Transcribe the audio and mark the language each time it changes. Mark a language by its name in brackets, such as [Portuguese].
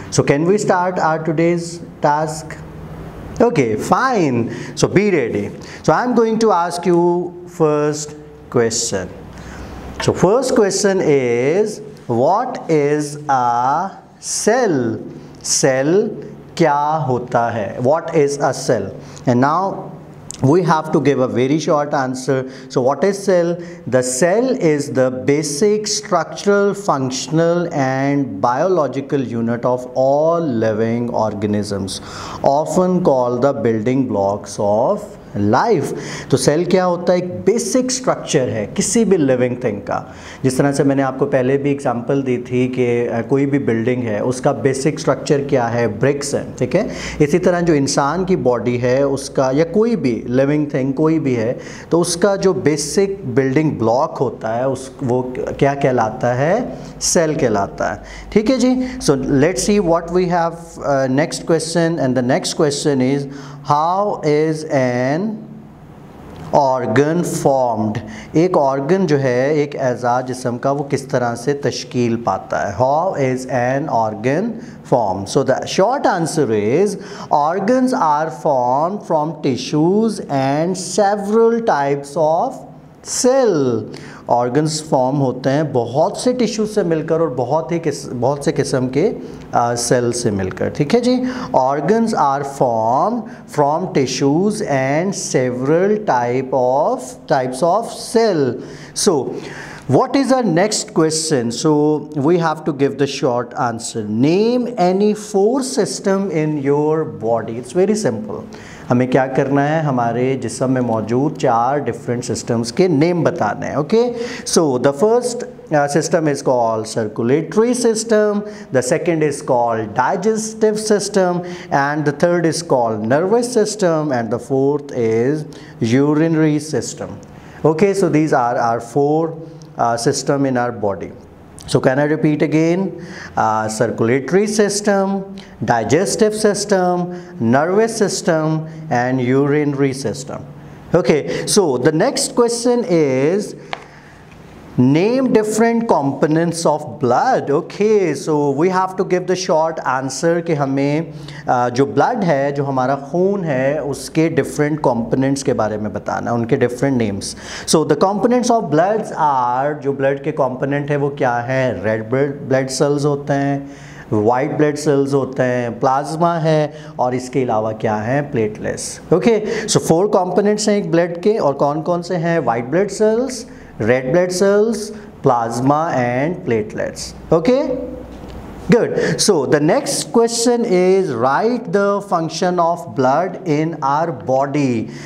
[English] So can we start our today's task? Okay, fine. So be ready. So I am going to ask you first question. So first question is, what is a cell? [Hindi] Cell क्या होता है? [English] What is a cell? And now we have to give a very short answer. So what is cell? The cell is the basic structural, functional and biological unit of all living organisms, often called the building blocks of life. [Hindi] तो cell क्या होता है? एक basic structure है किसी भी living thing का. जिस तरह से मैंने आपको पहले भी एग्जांपल दी थी कि कोई भी बिल्डिंग है उसका बेसिक स्ट्रक्चर क्या है? ब्रिक्स है. ठीक है. इसी तरह जो इंसान की बॉडी है उसका, या कोई भी लिविंग थिंग कोई भी है, तो उसका जो बेसिक बिल्डिंग ब्लॉक होता है वो क्या कहलाता है? सेल कहलाता है. ठीक है जी. [English] So let's see what we have next question, and the next question is, how is an organ formed? [Hindi] एक ऑर्गन जो है एक एज़ा जिस्म का, वो किस तरह से तश्कील पाता है? [English] How is an organ formed? So the short answer is, organs are formed from tissues and several types of cell. [Hindi] Organs form होते हैं बहुत से टिश्यू से मिलकर और बहुत से किस्म के सेल से मिलकर. ठीक है जी. [English] Organs are form from tissues and several types of cell. So what is our next question? So we have to give the short answer. Name any 4 system in your body. It's very simple. [Hindi] हमें क्या करना है? हमारे जिस्म में मौजूद 4 different systems के name बताने हैं. [English] Okay. So the first system is called circulatory system, the second is called digestive system, and the third is called nervous system, and the fourth is urinary system. Okay, so these are our 4 system in our body. So can I repeat again? Circulatory system, digestive system, nervous system, and urinary system. Okay, so the next question is, name different components of blood. Okay, so we have to give the short answer [Hindi] कि हमें जो blood है, जो हमारा खून है, उसके different components के बारे में बताना, उनके different names. [English] So the components of bloods are, [Hindi] जो blood के component है वो क्या है? red blood cells होते हैं, वाइट ब्लड सेल्स होते हैं, प्लाज्मा है, और इसके अलावा क्या है? प्लेटलेट्स. ओके. सो 4 कंपोनेंट्स हैं एक ब्लड के, और कौन कौन से हैं? [English] White blood cells, red blood cells, plasma and platelets. Okay, good. So the next question is, write the function of blood in our body.